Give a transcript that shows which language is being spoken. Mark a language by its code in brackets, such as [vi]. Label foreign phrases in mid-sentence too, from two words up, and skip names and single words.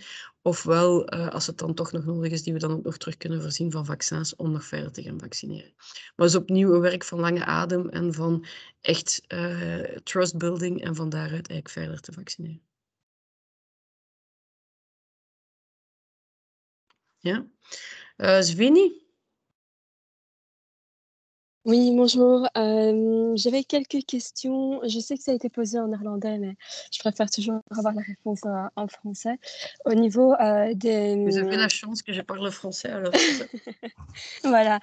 [nl] Ofwel, als het dan toch nog nodig is, die we dan ook nog terug kunnen voorzien van vaccins om nog verder te gaan vaccineren. Maar het is opnieuw een werk van lange adem en van echt trustbuilding en van daaruit eigenlijk verder te vaccineren. Ja. Sveni? [fr] Oui, bonjour. J'avais quelques questions. Je sais que ça a été posé en néerlandais, mais je préfère toujours avoir la réponse en français. Au niveau des... Vous avez la chance que je parle français, alors. Voilà.